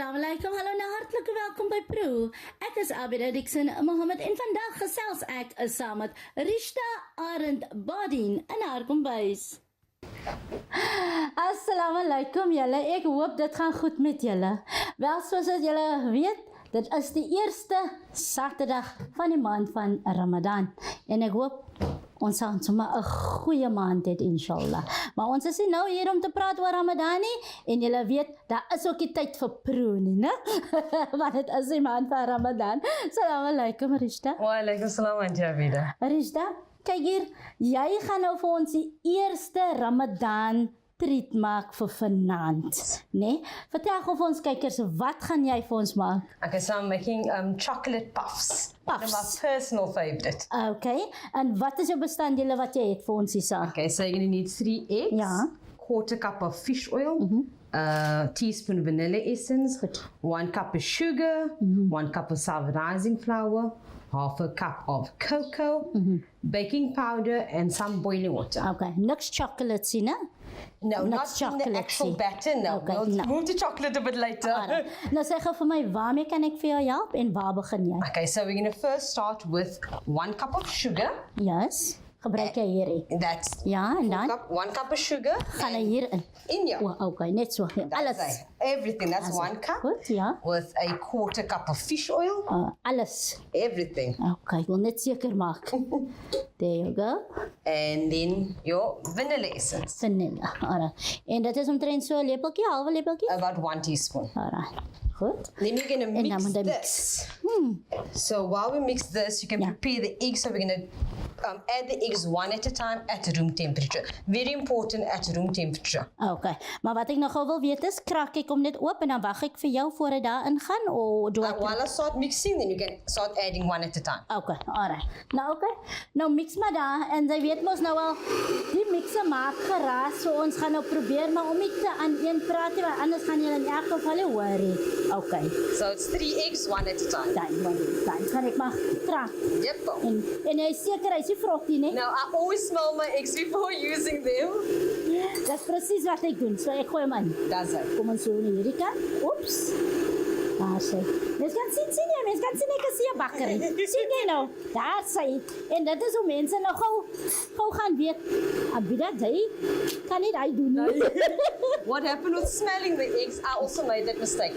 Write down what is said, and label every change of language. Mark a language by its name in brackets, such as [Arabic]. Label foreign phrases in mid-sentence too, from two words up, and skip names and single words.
[Arabic] alaikum, [Afrikaans] hallo en hartlike welkom by Pro. Ek is Abida Dixon Mohammed en vandag gesels ek saam met Rishta Arend Badin in haar kombuis. [Arabic] السلام عليكم [Afrikaans] julle, ek hoop dit gaan goed met julle. Wel, soos julle weet, dit is die eerste Saterdag van die maand van Ramadan en ek hoop ons gaan sommer 'n goeie maand hê inshallah. Maar ons is nie nou hier om te praat oor Ramadan nie en julle weet, daar is ook die tyd vir Pro nie, né? Want dit is die maand van Ramadan. [Arabic] السلام عليكم Rishta. وعليكم السلام Auntie Abida. [Afrikaans] Rishta, kyk hier, jy gaan nou vir ons die eerste Ramadan treat maak vir vanaand, né? Vertel gou vir ons kykers, wat gaan jy vir ons maak? [English] Okay, so I'm making chocolate puffs. One of my personal favorite. [Afrikaans] Okay, en wat is jou bestanddele wat jy het vir ons hier? [English] Okay, so you're going to need 3 eggs, [Afrikaans] Ja. [English] quarter cup of fish oil, teaspoon vanilla essence, [Afrikaans] Goed. [English] 1 cup of sugar, 1 cup of sour rising flour, half a cup of cocoa, baking powder, and some boiling water. [Afrikaans] Okay, niks chocolate sien, né? [English] No, Not not in chocolate, the actual see. batter, no. Okay, We'll no. move to chocolate a bit later. Alright. [Afrikaans] Nou sê gou vir my, waarmee kan ek vir jou help en waar begin jy? [English] Okay, so we're going to first start with 1 cup of sugar. Yes, [Afrikaans] gebruik jy hierdie. [English] That's [Afrikaans] Ja, en dan [English] 1 cup of sugar. [Afrikaans] gaan hy hierin. [English] In your [Afrikaans] O, okay, net so. Alles. [English] That's everything. That's [Afrikaans] Alles. [English] 1 cup [Afrikaans] Goed, ja. [English] with a quarter cup of fish oil. [Afrikaans] Alles. [English] Everything. [Afrikaans] Okay, ek wil net seker maak. [English] There you go. And then your vanilla essence. Vanilla. Alright. [Afrikaans] En dit is omtrent so 'n lepeltjie, halwe lepeltjie? [English] About 1 teaspoon. Alright. Goed. Then we're going to [Afrikaans] En dan [English] mix [Afrikaans] moet jy [English] this. So while we mix this, you can Yeah. prepare the eggs. So we're going to add the eggs one at a time at room temperature. Very important at room temperature. Okay. [Afrikaans] Maar wat ek nog gou wil weet is, krak ek hom net oop en dan wag ek vir jou voor dit daarin gaan of doe ek [English] While I start mixing, then you can start adding one at a time. Okay, alright. [Afrikaans] Nou okay. Nou mix maar daar en jy weet mos nou al die mixer maak geraas, so ons gaan nou probeer maar om nie te aan een praat nie, want anders gaan julle in elk geval nie worry. [English] Okay. So it's 3 eggs, one at a time. [Afrikaans] Dan gaan ek maar krak. [English] Yep. [Afrikaans] En jy is seker hy's nie vrotty nie? [English] Now I always smell my eggs before using them. [Afrikaans] Dis presies wat ek doen. So ek gooi hom in. [English] Does it? [Afrikaans] Kom ons so in hierdie kant. Oeps. Daar sê. Mens kan sien jy, mens kan sien ek is 'n bakkery. Sien jy nou? Daar sê. En dit is hoe mense nou gou gaan weet. Abida jy kan nie daai doen nie. [English] What happened with smelling the eggs? I also made that mistake.